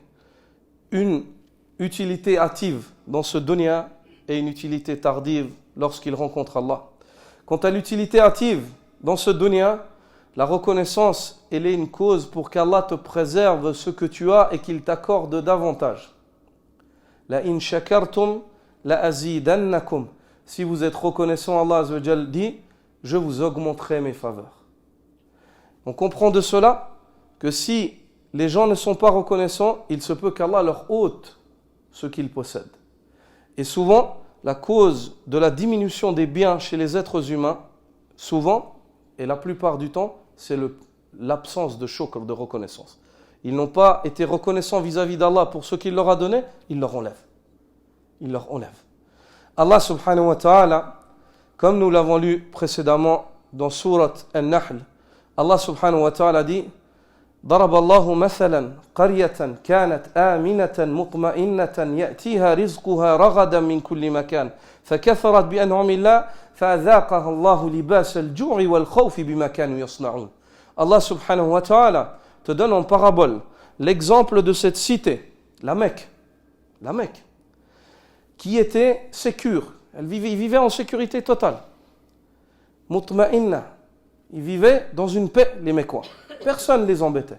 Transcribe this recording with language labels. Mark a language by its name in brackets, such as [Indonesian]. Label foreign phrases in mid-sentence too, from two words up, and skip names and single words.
[French] Une utilité hâtive dans ce dunya et une utilité tardive lorsqu'il rencontre Allah. Quant à l'utilité hâtive dans ce dunya, la reconnaissance, elle est une cause pour qu'Allah te préserve ce que tu as et qu'il t'accorde davantage. [Arabic] لئن شكرتم لأزيدنكم. [French] Si vous êtes reconnaissant, Allah [Arabic] عز وجل [French] dit, je vous augmenterai mes faveurs. On comprend de cela que si les gens ne sont pas reconnaissants, il se peut qu'Allah leur ôte ce qu'ils possèdent. Et souvent, la cause de la diminution des biens chez les êtres humains, souvent, et la plupart du temps, c'est l'absence de shukr, de reconnaissance. Ils n'ont pas été reconnaissants vis-à-vis d'Allah pour ce qu'il leur a donné, il leur enlève. Il leur enlève. [Arabic] الله سبحانه وتعالى, [French] comme nous l'avons lu précédemment dans Surat An-Nahl, [Arabic] الله سبحانه وتعالى dit ضرب الله مثلا قرية كانت آمنة مطمئنة يأتيها رزقها رغدا من كل مكان فكفرت بأنعم الله فأذاقها الله لباس الجوع والخوف بما كانوا يصنعون. الله سبحانه وتعالى [French] te donne en parabole l'exemple de cette cité, la Mecque, qui était sécure. Ils vivaient en sécurité totale. Mutma'inna. Ils vivaient dans une paix, les Mécois. Personne ne les embêtait.